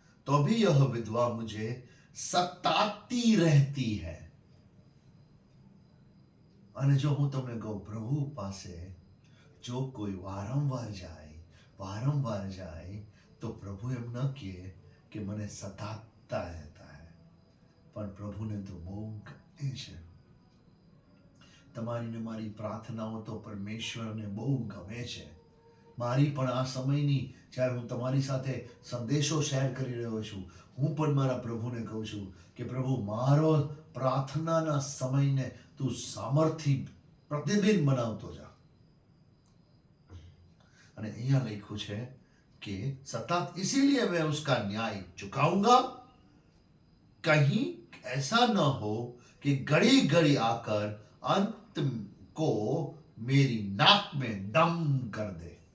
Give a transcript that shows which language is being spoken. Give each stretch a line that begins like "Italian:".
Hindi: तो भी यह विधवा मुझे सताती रहती है.
Gujarati: અને જો હું તમને કહું પ્રભુ પાસે જો કોઈ વારંવાર જાય તો પ્રભુ એમ ન કહે કે મને સતાતા રહેતા હૈ, પણ પ્રભુને તો બહુ ગમે છે. તમારી ને મારી પ્રાર્થનાઓ તો પરમેશ્વરને બહુ ગમે છે. મારી પણ આ સમયની જ્યારે હું તમારી સાથે સંદેશો શેર કરી રહ્યો છું, હું પણ મારા પ્રભુને કહું છું કે પ્રભુ, મારો પ્રાર્થનાના સમયને તું સામર્થ્ય प्रतिदिन बनावतो जा. અને અહીંયા લખ્યું છે કે
Hindi: सतत इसीलिए मैं उसका न्याय चुकाऊंगा, कहीं ऐसा न हो कि घड़ी घड़ी आकर अंत को मेरी नाक में दम कर दे.